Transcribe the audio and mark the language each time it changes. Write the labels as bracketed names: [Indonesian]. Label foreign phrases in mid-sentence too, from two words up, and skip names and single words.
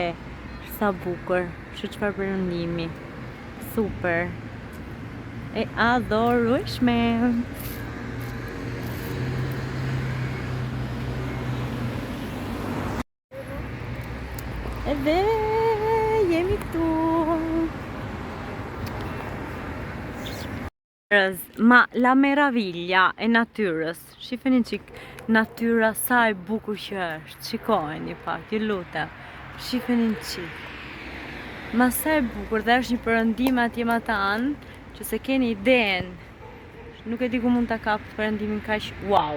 [Albanian] Sa bukur, çfarë perëndimi. Super. E adorueshme. Edhe jemi këtu. [Italian] Ma la meraviglia [Albanian] e natyrës. Shifeni çik natyra sa e bukur që është. Shikojeni pak, ju lutem. Shifeni çik. Ma sa e bukur dhe është një perëndim atje ma tan. Që se keni iden, nuk e di ku mund ta kap perëndimin kaq wow.